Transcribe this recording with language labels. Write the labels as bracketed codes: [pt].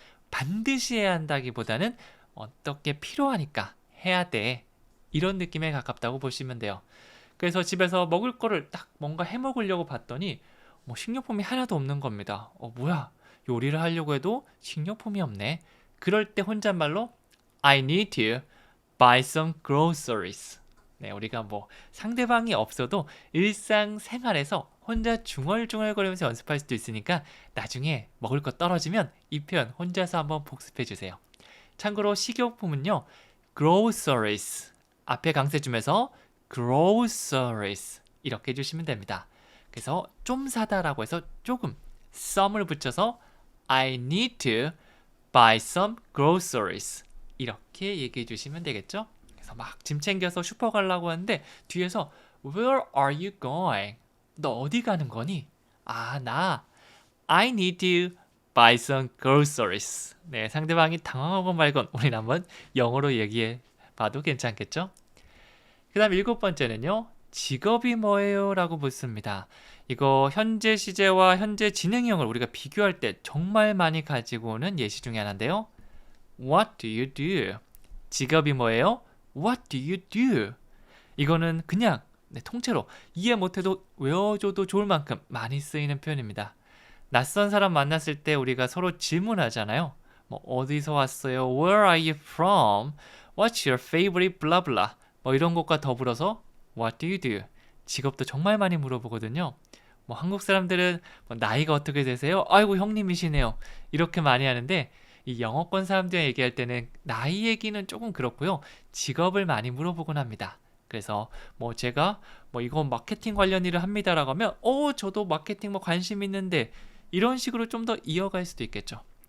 [ko] 반드시 해야 한다기보다는 어떻게 필요하니까 해야 돼. 이런 느낌에 가깝다고 보시면 돼요. 그래서 집에서 먹을 거를 딱 뭔가 해 먹으려고 봤더니 식료품이 하나도 없는 겁니다. 뭐야? 요리를 하려고 해도 식료품이 없네. 그럴 때 혼잣말로 [en] I need to buy some groceries. [ko] 네, 우리가 상대방이 없어도 일상생활에서 혼자 중얼중얼거리면서 연습할 수도 있으니까 나중에 먹을 거 떨어지면 이 표현 혼자서 한번 복습해 주세요. 참고로 식료품은요. groceries 앞에 강세 주면서 groceries 이렇게 해주시면 됩니다. 그래서 좀 사다라고 해서 조금 some을 붙여서 [en] I need to buy some groceries [ko] 이렇게 얘기해 주시면 되겠죠? 그래서 막 짐 챙겨서 슈퍼 가려고 하는데 뒤에서 [en] Where are you going? [ko] 너 어디 가는 거니? [en] 나 I need to buy some groceries. [ko] 네, 상대방이 당황하고 말건 우리는 한번 영어로 얘기해 봐도 괜찮겠죠? 그 다음 7번째는요. 직업이 뭐예요? 라고 묻습니다. 이거 현재 시제와 현재 진행형을 우리가 비교할 때 정말 많이 가지고 오는 예시 중에 하나인데요. [en] What do you do? [ko] 직업이 뭐예요? [en] What do you do? [ko] 이거는 그냥 통째로 이해 못해도 외워줘도 좋을 만큼 많이 쓰이는 표현입니다. 낯선 사람 만났을 때 우리가 서로 질문하잖아요. 어디서 왔어요? [en] Where are you from? What's your favorite? blah blah. [ko] 이런 것과 더불어서 [en] What do you do? [ko] 직업도 정말 많이 물어보거든요. 한국 사람들은 나이가 어떻게 되세요? 아이고 형님이시네요. 이렇게 많이 하는데 이 영어권 사람들이랑 얘기할 때는 나이 얘기는 조금 그렇고요. 직업을 많이 물어보곤 합니다. 그래서 제가 이거 마케팅 관련 일을 합니다라고 하면 저도 마케팅 관심 있는데 이런 식으로 좀 더 이어갈 수도 있겠죠.